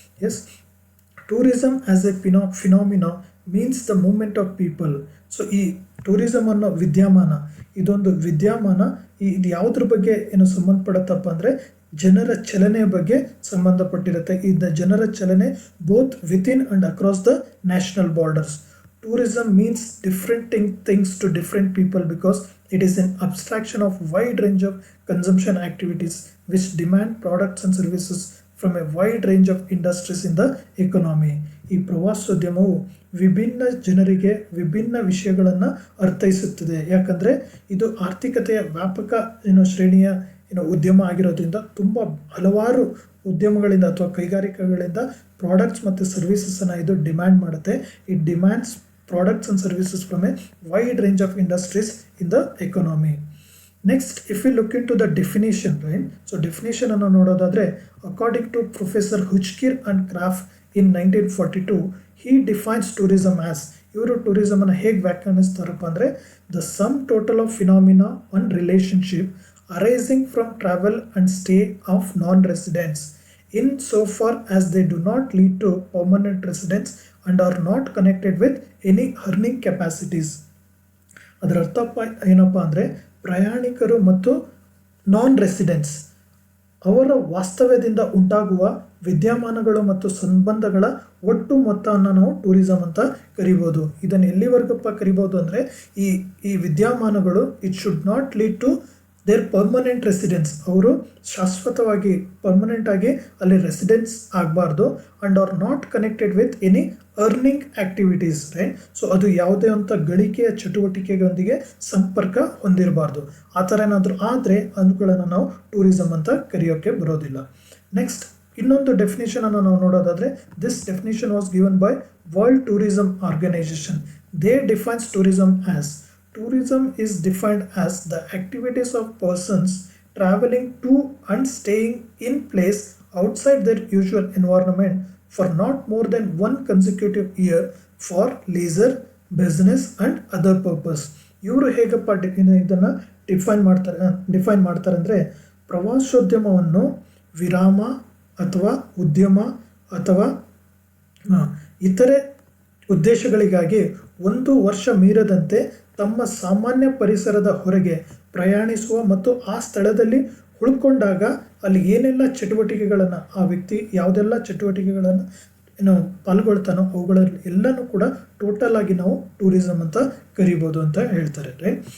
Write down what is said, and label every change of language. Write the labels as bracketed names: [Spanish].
[English] Yes, tourism as a phenomena means the movement of people. [Kannada] So ಈ tourism ಅನ್ನೋ ವಿದ್ಯಮಾನ, ಇದೊಂದು ವಿದ್ಯಮಾನ, ಇದು ಯಾವುದ್ರ ಬಗ್ಗೆ ಏನು ಸಂಬಂಧಪಡುತ್ತಪ್ಪ ಅಂದರೆ ಜನರ ಚಲನೆ ಬಗ್ಗೆ ಸಂಬಂಧಪಟ್ಟಿರುತ್ತೆ. ಇದು ಜನರ ಚಲನೆ [English] Both within and across the national borders. Tourism means different things to different people because it is an abstraction of wide range of consumption activities which demand products and services from a wide range of industries in the economy. [Kannada] ಈ ಪ್ರವಾಸೋದ್ಯಮವು ವಿಭಿನ್ನ ಜನರಿಗೆ ವಿಭಿನ್ನ ವಿಷಯಗಳನ್ನು ಅರ್ಥೈಸುತ್ತದೆ. ಯಾಕಂದರೆ ಇದು ಆರ್ಥಿಕತೆಯ ವ್ಯಾಪಕ ಶ್ರೇಣಿಯ ಉದ್ಯಮ ಆಗಿರೋದ್ರಿಂದ ತುಂಬ ಹಲವಾರು ಉದ್ಯಮಗಳಿಂದ ಅಥವಾ ಕೈಗಾರಿಕೆಗಳಿಂದ ಪ್ರಾಡಕ್ಟ್ಸ್ ಮತ್ತು ಸರ್ವಿಸಸನ್ನು ಇದು ಡಿಮ್ಯಾಂಡ್ ಮಾಡುತ್ತೆ. [English] It demands products and services from a wide range of industries in the economy. Next, if we look into the definition, right? So definition [Kannada] ಅನ್ನು ನೋಡೋದಾದರೆ, [English] according to Professor Hutchkir and Kraft in 1942, he defines tourism as, [Kannada] ಇವರು tourism ಅನ್ನು ಹೇಗೆ ವ್ಯಾಖ್ಯಾನಿಸ್ತಾರಪ್ಪ ಅಂದರೆ, [English] the sum total of phenomena and relationship arising from travel and stay of non-residents in so far as they do not lead to permanent residence and are not connected with any earning capacities. [Kannada] ಅದರ ಅರ್ಥ ಏನಪ್ಪ ಅಂದರೆ, ಪ್ರಯಾಣಿಕರು ಮತ್ತು ನಾನ್ residence ಅವರ ವಾಸ್ತವ್ಯದಿಂದ ಉಂಟಾಗುವ ವಿದ್ಯಮಾನಗಳು ಮತ್ತು ಸಂಬಂಧಗಳ ಒಟ್ಟು ಮೊತ್ತವನ್ನು ನಾವು ಟೂರಿಸಮ್ ಅಂತ ಕರಿಬೋದು. ಇದನ್ನು ಎಲ್ಲಿವರೆಗಪ್ಪ ಕರಿಬೋದು ಅಂದರೆ, ಈ ವಿದ್ಯಮಾನಗಳು [English] it should not lead to their permanent residence, [Kannada] ಅವರು ಶಾಶ್ವತವಾಗಿ ಪರ್ಮನೆಂಟ್ ಆಗಿ ಅಲ್ಲಿ ರೆಸಿಡೆನ್ಸ್ ಆಗಬಾರ್ದು, [English] And are not connected with any earning activities, right? [Kannada] So ಅದು ಯಾವುದೇ ಅಂತ ಗಳಿಕೆಯ ಚಟುವಟಿಕೆಗಳೊಂದಿಗೆ ಸಂಪರ್ಕ ಹೊಂದಿರಬಾರ್ದು. ಆ ಥರ ಏನಾದರೂ ಆದರೆ ಅವುಗಳನ್ನು ನಾವು ಟೂರಿಸಮ್ ಅಂತ ಕರೆಯೋಕ್ಕೆ ಬರೋದಿಲ್ಲ. ನೆಕ್ಸ್ಟ್, ಇನ್ನೊಂದು ಡೆಫಿನೇಷನನ್ನು ನಾವು ನೋಡೋದಾದರೆ, [English] This definition was given by World Tourism Organization. They defines tourism is defined as the activities of persons traveling to and staying in place outside their usual environment for not more than one consecutive year for leisure, business and other purpose. [Kannada] ಇವರು ಹೇಗಪ್ಪ ಇದನ್ನು define ಮಾಡ್ತಾರೆ ಅಂದರೆ, ಪ್ರವಾಸೋದ್ಯಮವನ್ನು ವಿರಾಮ ಅಥವಾ ಉದ್ಯಮ ಅಥವಾ ಇತರೆ ಉದ್ದೇಶಗಳಿಗಾಗಿ 1 ವರ್ಷ ಮೀರದಂತೆ ತಮ್ಮ ಸಾಮಾನ್ಯ ಪರಿಸರದ ಹೊರಗೆ ಪ್ರಯಾಣಿಸುವ ಮತ್ತು ಆ ಸ್ಥಳದಲ್ಲಿ ಉಳ್ಕೊಂಡಾಗ ಅಲ್ಲಿ ಏನೆಲ್ಲ ಚಟುವಟಿಕೆಗಳನ್ನು ಆ ವ್ಯಕ್ತಿ ಯಾವುದೆಲ್ಲ ಚಟುವಟಿಕೆಗಳನ್ನು ಪಾಲ್ಗೊಳ್ತಾನೋ ಅವುಗಳಲ್ಲಿ ಎಲ್ಲನೂ ಕೂಡ ಟೋಟಲ್ ಆಗಿ ನಾವು ಟೂರಿಸಂ ಅಂತ ಕರಿಬೋದು ಅಂತ ಹೇಳ್ತಾರೆ, ರೈಟ್.